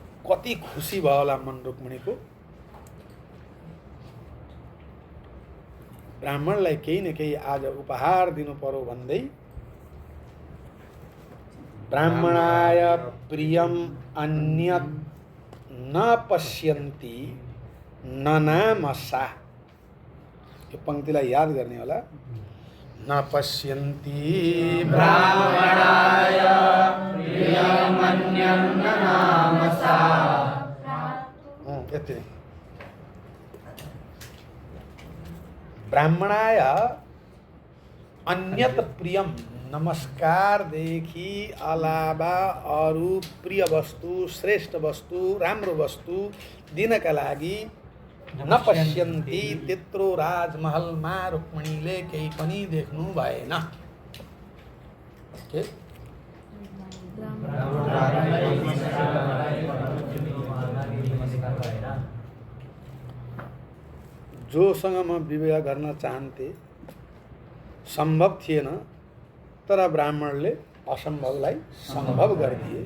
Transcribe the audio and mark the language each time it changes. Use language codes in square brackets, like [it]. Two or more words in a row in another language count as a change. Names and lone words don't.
[ne] कति खुसी भयो होला मन रुक्मिणीको। ब्राह्मणलाई केही न केही आज उपहार दिनु पर्यो भन्दै [sa] ब्राह्मणाय प्रियम अन्यत न पश्यन्ति ननामसा, [ne] यो पंक्तिलाई याद गर्ने होला। [sa] न पश्यन्ति ब्राह्मणाय प्रियम अन्यत ननामसा, [ne] यति नै। [sa] ब्राह्मणाय अन्यत प्रियम, [ne] नमस्कारदेखि अलावा अरू प्रिय वस्तु, श्रेष्ठ वस्तु, राम्रो वस्तु दिनका लागि [sa] न पश्यन्ति, [ne] त्यत्रो राजमहलमा रुक्मिणीले केही पनि देख्नु भएन। के जोसँग म विवाह गर्न चाहन्थे सम्भव थिएन, तर ब्राह्मणले असम्भवलाई सम्भव गरिदिए।